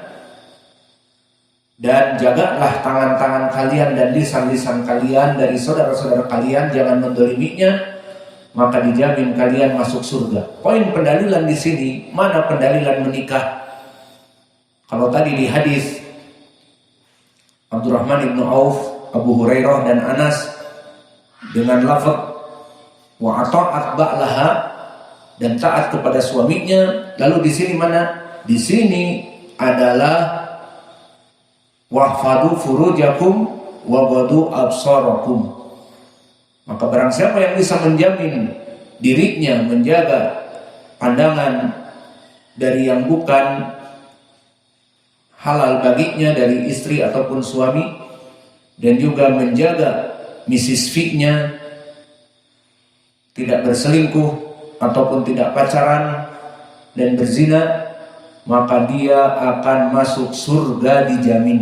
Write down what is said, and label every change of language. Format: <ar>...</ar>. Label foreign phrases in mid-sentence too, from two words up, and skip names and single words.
<id>Dan jagalah tangan-tangan kalian dan lisan-lisan kalian dari saudara-saudara kalian, jangan mendoliminya, maka dijamin kalian masuk surga. Poin pendalilan di sini, mana pendalilan menikah? Kalau tadi di hadis Abdurrahman ibnu Auf, Abu Hurairah, dan Anas dengan lafaz</id> <ar>وأطاعت بعلها,</ar> <id>dan taat kepada suaminya. Lalu di sini mana? Di sini adalah</id> <ar>واحفظوا فروجكم وغضوا أبصاركم.</ar> <id>Maka barang siapa yang bisa menjamin dirinya menjaga pandangan dari yang bukan halal baginya dari istri ataupun suami, dan juga menjaga misis fiknya, tidak berselingkuh ataupun tidak pacaran dan berzina, maka dia akan masuk surga dijamin.</id>